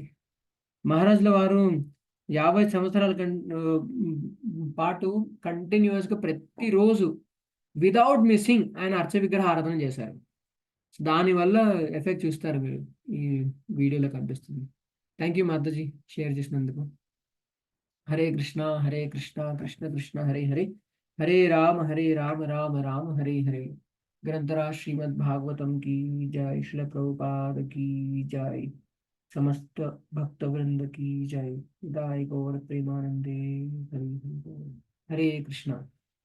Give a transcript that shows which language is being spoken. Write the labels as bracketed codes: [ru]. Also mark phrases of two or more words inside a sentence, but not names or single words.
[te] మహారాజుల వారు 50 సంవత్సరాల పాటు కంటిన్యూస్గా ప్రతిరోజు [en] without missing [te] ఆయన అర్చ విగ్రహ ఆరాధన చేశారు. దానివల్ల ఎఫెక్ట్ చూస్తారు మీరు, ఈ వీడియోలో కనిపిస్తుంది. [en] thank you [te] మాతాజీ షేర్ చేసినందుకు. [sa] హరే కృష్ణ కృష్ణ కృష్ణ హరే హరే, హరే రామ రామ రామ హరే హరే. [hi] ग्रंथराज श्रीमद् भागवतम की जय, श्रील प्रभुपाद की जय, समस्त भक्त वृंद की जय। [bn] দাই গৌর প্রেমানন্দে হরি হরি বোল। [hi] हरे कृष्णा।